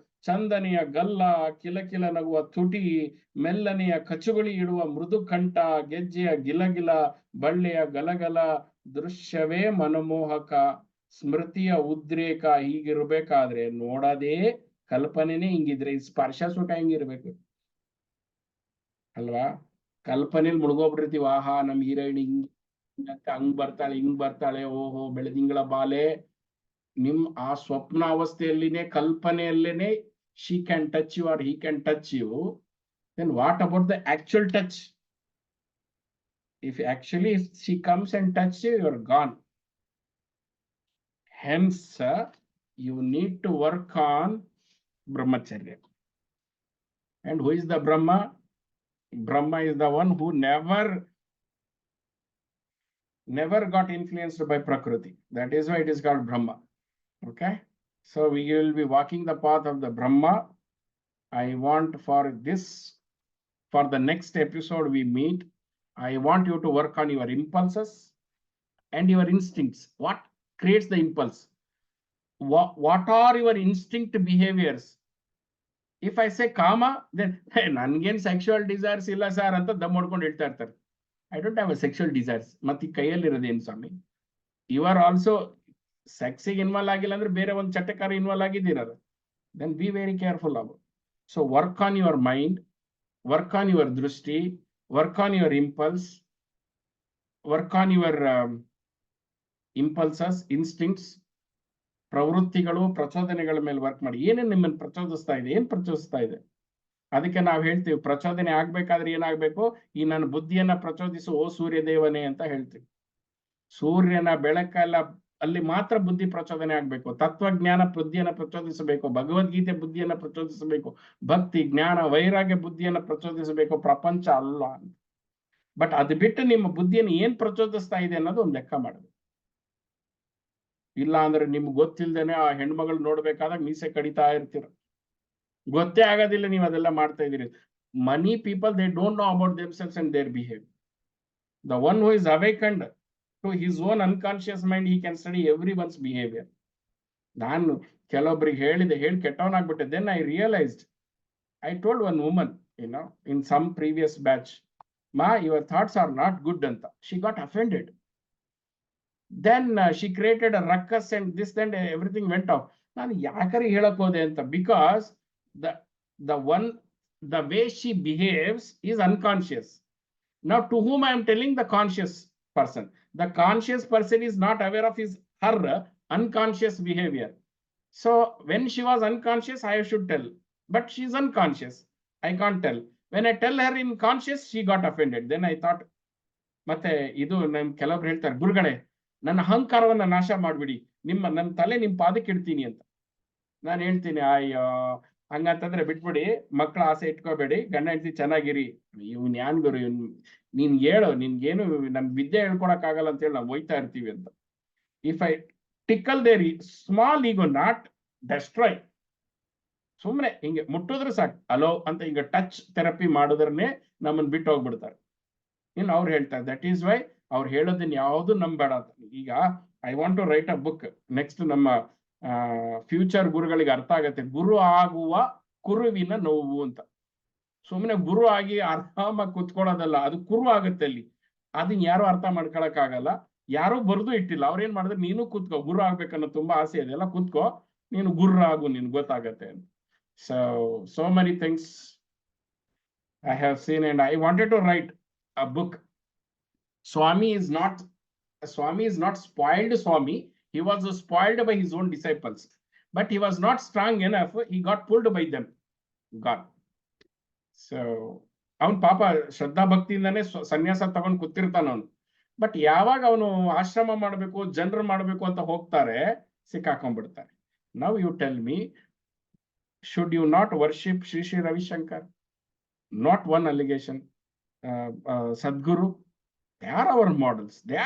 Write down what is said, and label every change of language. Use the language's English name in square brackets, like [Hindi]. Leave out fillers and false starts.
[Kannada] ಚಂದನೆಯ ಗಲ್ಲ, ಕಿಲಕಿಲ ನಗುವ ತುಟಿ, ಮೆಲ್ಲನೆಯ ಕಚುಗುಳಿ ಇಡುವ ಮೃದು ಕಂಠ, ಗೆಜ್ಜೆಯ ಗಿಲಗಿಲ, ಬಳ್ಳೆಯ ಗಲಗಲ, ದೃಶ್ಯವೇ ಮನಮೋಹಕ, ಸ್ಮೃತಿಯ ಉದ್ರೇಕ. ಹೀಗಿರ್ಬೇಕಾದ್ರೆ ನೋಡದೇ ಕಲ್ಪನೆನೇ ಹಿಂಗಿದ್ರೆ ಈ ಸ್ಪರ್ಶ ಸುಖ ಹೆಂಗಿರ್ಬೇಕು ಅಲ್ವಾ? ಕಲ್ಪನೆಯಲ್ಲಿ ಮುಳುಗೋಗ್ಬಿಟ್ಟಿರ್ತೀವಿ. ಆಹಾ, ನಮ್ ಹೀರೋಯಿನ್ ಹಂಗ್ ಬರ್ತಾಳೆ, ಹಿಂಗ್ ಬರ್ತಾಳೆ, ಓಹೋ ಬೆಳದಿಂಗಳ ಬಾಲೆ. ನಿಮ್ ಆ ಸ್ವಪ್ನಾವಸ್ಥೆಯಲ್ಲಿನೇ, ಕಲ್ಪನೆಯಲ್ಲೇನೆ [English] she can touch you or he can touch you. Then what about the actual touch? If actually she comes and touches you, you're gone. Hence, you need to work on Brahmacharya. And who is the Brahma? Brahma is the one who never got influenced by Prakriti. That is why it is called Brahma. Okay? So we will be walking the path of the Brahma. I want for the next episode we meet, I want you to work on your impulses and your instincts. What creates the impulse? What are your instinct behaviors? If I say kama, then [Kannada] nangen sexual desires illa sir anta dam modkondu ಹೇಳ್ತಾ ಇರ್ತಾರೆ. [English] I don't have a sexual desires. [Kannada] ಮತ್ತೆ ಕೈಯಲ್ಲಿ ಇರೋದೇನು ಸ್ವಾಮಿ? [English] You are also [Kannada] ಸೆಕ್ಸಿಗೆ involve ಆಗಿಲ್ಲ ಅಂದ್ರೆ ಬೇರೆ ಒಂದು ಚಟಕಾರ involve ಆಗಿದ್ದೀರಲ್ಲ. [English] Then be very careful about. So work on your mind, work on your drushti, work on your impulse, work on your impulses, instincts, [Kannada] ಪ್ರವೃತ್ತಿಗಳು, ಪ್ರಚೋದನೆಗಳ ಮೇಲೆ work ಮಾಡಿ. ಏನೇನು ನಿಮ್ಮನ್ನು ಪ್ರಚೋದಿಸ್ತಾ ಇದೆ, ಏನ್ ಪ್ರಚೋದಿಸ್ತಾ ಇದೆ? ಅದಕ್ಕೆ ನಾವು ಹೇಳ್ತೀವಿ, ಪ್ರಚೋದನೆ ಆಗ್ಬೇಕಾದ್ರೆ ಏನಾಗ್ಬೇಕು? ಈ ನನ್ನ ಬುದ್ಧಿಯನ್ನ ಪ್ರಚೋದಿಸು ಓ ಸೂರ್ಯ ದೇವನೇ ಅಂತ ಹೇಳ್ತೀವಿ. ಸೂರ್ಯನ ಬೆಳಕೆಲ್ಲ ಅಲ್ಲಿ ಮಾತ್ರ ಬುದ್ಧಿ ಪ್ರಚೋದನೆ ಆಗ್ಬೇಕು. ತತ್ವಜ್ಞಾನ ಬುದ್ಧಿಯನ್ನ ಪ್ರಚೋದಿಸಬೇಕು, ಭಗವದ್ಗೀತೆ ಬುದ್ಧಿಯನ್ನ ಪ್ರಚೋದಿಸಬೇಕು, ಭಕ್ತಿ ಜ್ಞಾನ ವೈರಾಗ್ಯ ಬುದ್ಧಿಯನ್ನ ಪ್ರಚೋದಿಸಬೇಕು, ಪ್ರಪಂಚ ಅಲ್ಲ. ಬಟ್ ಅದು ಬಿಟ್ಟು ನಿಮ್ಮ ಬುದ್ಧಿಯನ್ನು ಏನ್ ಪ್ರಚೋದಿಸ್ತಾ ಇದೆ ಅನ್ನೋದು ಒಂದು ಲೆಕ್ಕ ಮಾಡಬೇಕು. ಇಲ್ಲ ಅಂದ್ರೆ ನಿಮ್ಗೆ ಗೊತ್ತಿಲ್ದೇನೆ ಆ ಹೆಣ್ಮಗಳು ನೋಡ್ಬೇಕಾದಾಗ ಮೀಸೆ ಕಡಿತಾ ಇರ್ತೀರ, ಗೊತ್ತೇ ಆಗೋದಿಲ್ಲ ನೀವು ಅದೆಲ್ಲ ಮಾಡ್ತಾ ಇದೀರಿ. [English] Many people they don't know about themselves and their behaviour. The one who is awakened to his own unconscious mind, he can study everyone's behavior. [Kannada] ನಾನು ಕೆಲವೊಬ್ಬರಿಗೆ ಹೇಳಿ ಕೆಟ್ಟವನಾಗ್ಬಿಟ್ಟೆ. [English] Then I realized, I told one woman, in some previous batch, Ma, your thoughts are not good anta. She got offended. Then she created a ruckus and this and everything went off. [Kannada] ನಾನು ಯಾಕರಿ ಹೇಳಕ್ ಹೋದೆ ಅಂತ, [English] because the way she behaves is unconscious. Now to whom I am telling? The conscious person. The conscious person is not aware of her unconscious behavior. So when she was unconscious, I should tell, but she is unconscious, I can't tell. When I tell her in conscious, she got offended. Then I thought, [Kannada] ಮತ್ತೆ ಇದು ನಮ್ ಕೆಲವ್ರು ಹೇಳ್ತಾರೆ, ಗುರುಗಳೇ ನನ್ನ ಅಹಂಕಾರವನ್ನ ನಾಶ ಮಾಡ್ಬಿಡಿ, ನನ್ನ ತಲೆ ನಿಮ್ ಪಾದಕ್ಕೆ ಇಡ್ತೀನಿ ಅಂತ. ನಾನು ಹೇಳ್ತೀನಿ, ಅಯ್ಯೋ ಹಂಗಂತಂದ್ರೆ ಬಿಟ್ಬಿಡಿ, ಮಕ್ಕಳ ಆಸೆ ಇಟ್ಕೋಬೇಡಿ, ಗಂಡ ಹೆಂಡತಿ ಚೆನ್ನಾಗಿರಿ. ಇವ್ನ್ ಯಾನ್ ಗುರು, ನೀನ್ ಹೇಳು, ನಿನ್ಗೇನು ನಮ್ ವಿದ್ಯೆ ಹೇಳ್ಕೊಡಕ್ ಆಗಲ್ಲ ಅಂತ ಹೇಳಿ ನಾವು ಹೋಯ್ತಾ ಇರ್ತೀವಿ ಅಂತ. [English] if I tickle their small ego, not destroy, [Kannada] ಸುಮ್ನೆ ಹಿಂಗೆ ಮುಟ್ಟಿದ್ರೆ ಸಾಕು, ಅಲೋ ಅಂತ ಹಿಂಗ ಟಚ್ ಥೆರಪಿ ಮಾಡಿದ್ರನ್ನೇ ನಮ್ಮನ್ನ ಬಿಟ್ಟು ಹೋಗ್ಬಿಡ್ತಾರೆ. ಇನ್ನು ಅವ್ರು ಹೇಳ್ತಾರೆ, [English] that is why [Kannada] ಅವ್ರು ಹೇಳೋದನ್ನ ಯಾವುದು ನಂಬೇಡ ಅಂತ. ಈಗ [English] I want to write a book. [Kannada] Next ನಮ್ಮ ಫ್ಯೂಚರ್ ಗುರುಗಳಿಗೆ ಅರ್ಥ ಆಗತ್ತೆ, ಗುರು ಆಗುವ ಕುರುವಿನ ನೋವು ಅಂತ. ಸುಮ್ಮನೆ ಗುರು ಆಗಿ ಆರಾಮಾಗಿ ಕುತ್ಕೊಳ್ಳೋದಲ್ಲ, ಅದು ಕುರು ಆಗುತ್ತೆ ಅಲ್ಲಿ. ಅದನ್ನ ಯಾರು ಅರ್ಥ ಮಾಡ್ಕೊಳಕ್ ಆಗಲ್ಲ, ಯಾರು ಬರ್ದು ಇಟ್ಟಿಲ್ಲ. ಅವ್ರೇನ್ ಮಾಡಿದ್ರೆ, ನೀನು ಕೂತ್ಕೋ, ಗುರು ಆಗ್ಬೇಕನ್ನೋ ತುಂಬಾ ಆಸೆ ಇದೆ ಅಲ್ಲ, ಕೂತ್ಕೋ, ನೀನು ಗುರು ಆಗು, ನಿನ್ ಗೊತ್ತಾಗತ್ತೆ ಅಂತ. [English] So many things I have seen and I wanted to write a book. Swami is not spoiled Swami. He was spoiled by his own disciples, but he was not strong enough. He got pulled by them. God. [Kannada] So ಅವನ್ ಪಾಪ ಶ್ರದ್ಧಾ ಭಕ್ತಿಯಿಂದಾನೆ ಸನ್ಯಾಸ ತಗೊಂಡ್ ಕೂತಿರ್ತಾನ ಅವನು. But ಯಾವಾಗ ಅವನು ಆಶ್ರಮ ಮಾಡ್ಬೇಕು, ಜನರು ಮಾಡ್ಬೇಕು ಅಂತ ಹೋಗ್ತಾರೆ, ಸಿಕ್ಕಾಕೊಂಡ್ಬಿಡ್ತಾರೆ. [English] Now you tell me, should you not worship Sri Sri Ravi Shankar? Not one allegation. Sadguru, they are our models.